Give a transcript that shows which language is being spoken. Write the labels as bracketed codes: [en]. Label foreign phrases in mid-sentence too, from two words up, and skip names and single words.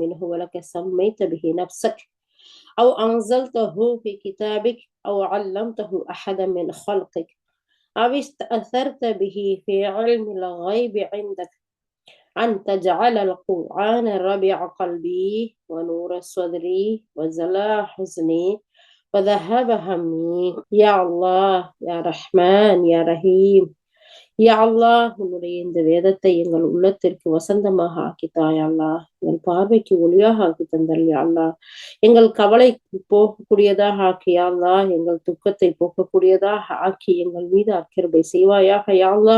[ar] هو لك سميت به نفسك أو أنزلته في كتابك أو علمته أحدا من خلقك أو استأثرت به في علم الغيب عندك أن تجعل القرآن ربيع قلبي ونور صدري وزلاء حزني وذهب همي يا الله يا رحمن يا رحيم يا الله [ta] உன்னுடைய இந்த வேதத்தை எங்கள் உள்ளத்திற்கு வசந்தமாக ஆக்கித்தாய் அல்லாஹ், எங்கள் பார்வைக்கு ஒளியாக ஆக்கி தந்தல் [ar] يا الله, [ta] எங்கள் கவலை போகக்கூடியதாக ஆக்கி [ar] يا الله, [ta] எங்கள் துக்கத்தை போக்கக்கூடியதாக ஆக்கி எங்கள் மீது அக்கிருபை செய்வாயாக [ar] يا الله.